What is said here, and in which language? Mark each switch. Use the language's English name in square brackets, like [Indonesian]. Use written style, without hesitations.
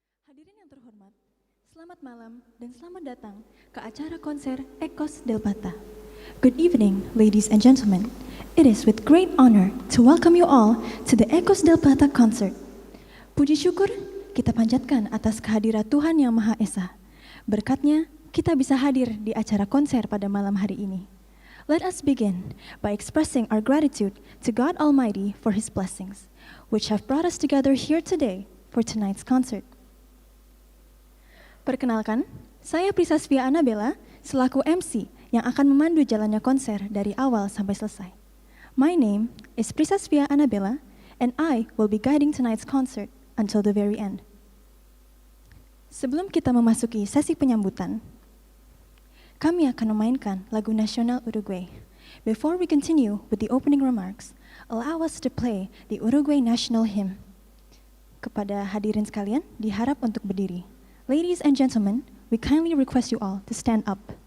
[Indonesian] Hadirin yang terhormat, selamat malam dan selamat datang ke acara konser Ecos del Plata. [English] Good evening, ladies and gentlemen. It is with great honor to welcome you all to the Ecos del Plata concert. [Indonesian] Puji syukur kita panjatkan atas kehadiran Tuhan Yang Maha Esa. Berkatnya, kita bisa hadir di acara konser pada malam hari ini. [English] Let us begin by expressing our gratitude to God Almighty for His blessings, which have brought us together here today for tonight's concert. [Indonesian] Perkenalkan, saya Prisasvia Anabella selaku MC yang akan memandu jalannya konser dari awal sampai selesai. [English] My name is Prisasvia Anabella and I will be guiding tonight's concert until the very end. [Indonesian] Sebelum kita memasuki sesi penyambutan, kami akan memainkan lagu nasional Uruguay. [English] Before we continue with the opening remarks, allow us to play the Uruguay national hymn. [Indonesian] Kepada hadirin sekalian, diharap untuk berdiri. [English] Ladies and gentlemen, we kindly request you all to stand up.